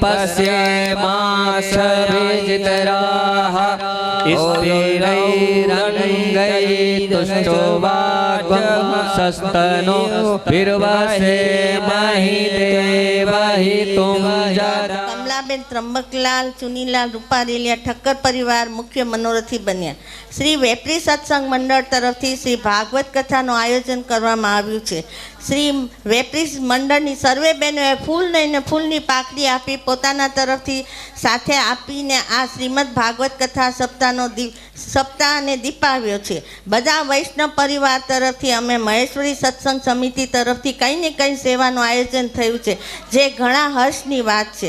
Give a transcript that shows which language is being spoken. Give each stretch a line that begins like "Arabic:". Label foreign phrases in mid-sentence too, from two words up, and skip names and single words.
Sanskrit: पश्येमाशभिजितराः स्थिरैरङ्गैस्तुष्टुवाग्वंशस्तनो भिर्वसेमहि देवहितुं जरा।
Gujarati: કમલાબેન ત્ર્યંબકલાલ ચુનીલાલ રૂપારેલિયા ઠક્કર પરિવાર મુખ્ય મનોરથી બન્યા। શ્રી વેપરી સત્સંગ મંડળ તરફથી શ્રી ભાગવત कथाનું આયોજન કરવામાં આવ્યું છે। શ્રી વેપરી મંડળની સર્વે બહેનોએ ફૂલ લઈને ફૂલની પાકડી આપી પોતાના તરફથી સાથે આપીને આ શ્રીમદ ભાગવત કથા સપ્તાહને દીપાવ્યો છે। બધા વૈષ્ણવ પરિવાર તરફથી અમે મહેશ્વરી સત્સંગ સમિતિ તરફથી કંઈ ને કંઈ સેવાનું આયોજન થયું છે, જે ઘણા હર્ષની વાત છે।